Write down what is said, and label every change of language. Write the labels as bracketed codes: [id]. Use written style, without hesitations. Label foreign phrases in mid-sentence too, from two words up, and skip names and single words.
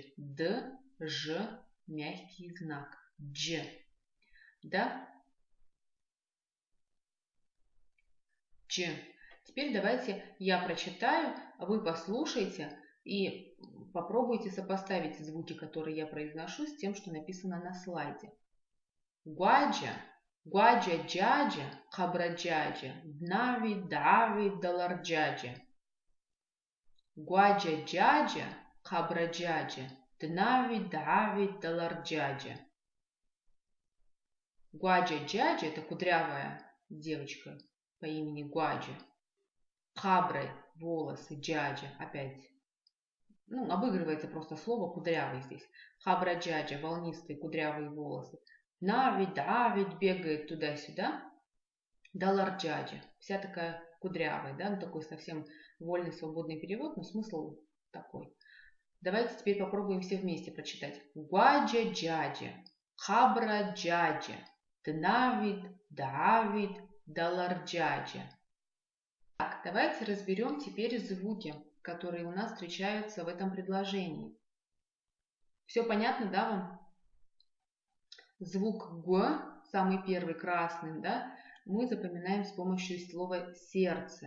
[ru] «Д», «ж», мягкий знак. «Дж». Да? «Дж». Теперь давайте я прочитаю, вы послушайте и попробуйте сопоставить звуки, которые я произношу, с тем, что написано на слайде. [ab] Гуаджа, гуаджа джаджа, хабраджаджа, днави дави даларджаджа. Гуаджа джаджа, хабраджаджа, днави дави даларджаджа. Гуаджа джаджа – [ru] это кудрявая девочка по имени Гуаджа. Хабры – волосы, джаджа – опять. Обыгрывается просто слово кудрявый здесь. Хабраджаджа – волнистые кудрявые волосы. Навид, Давид бегает туда-сюда. [ab] Даларджаджа. [ru] Вся такая кудрявая, да, такой совсем вольный, свободный перевод, но смысл такой. Давайте теперь попробуем все вместе прочитать. [ab] Гуаджа джаджа, хабра джаджа, Навид, Давид, Даларджаджа. [ru] Так, давайте разберем теперь звуки, которые у нас встречаются в этом предложении. Все понятно, да, вам? Звук Г, самый первый красный, да, мы запоминаем с помощью слова сердце.